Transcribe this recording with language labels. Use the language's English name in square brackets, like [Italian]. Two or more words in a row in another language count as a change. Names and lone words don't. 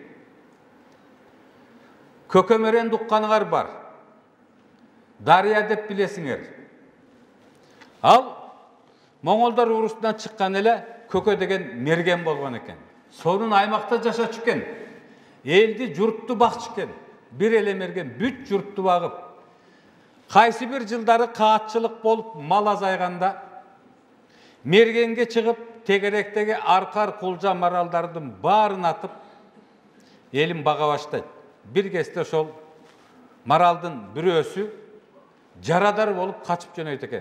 [Kyrgyz] Көкөмөрөн дукканыңар бар. Дарыя деп билесиңер. Ал Моңолдор урусунан чыккан эле көкө деген мерген болгон экен. Сонун аймакта жашачу экен. Элди, журтту бакчу экен. Bir ele mergen бүт журтту багып. Кайсы бир жылдары каатчылык болуп, мал азайганда мергенге чыгып, тегеректеги аркар кулжа маралдардын баарын атып, элин бага баштайт. Bir кезде ошол маралдын бирөөсү жарадар болуп качып жөнөйт экен.